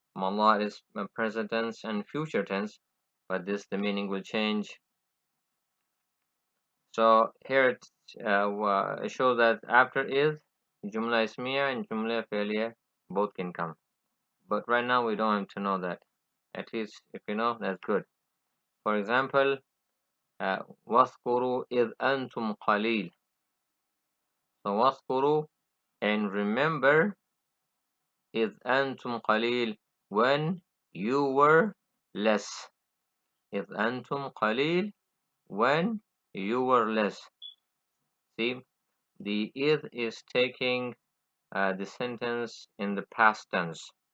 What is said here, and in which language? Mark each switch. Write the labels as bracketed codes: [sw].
[en] مضارع is present tense and future tense, but the meaning will change. So here it shows that after is, jumla ismiya and jumla fi'liya both can come. But right now we don't have to know that. At least if you know, that's good. [ar] For example, واذكروا إذ أنتم قليل. [en] So واذكروا, and remember, [ar] إذ أنتم قليل, [en] when you were less. [ar] إذ أنتم قليل, [en] when you were less. See, the إذ is taking the sentence in the past tense.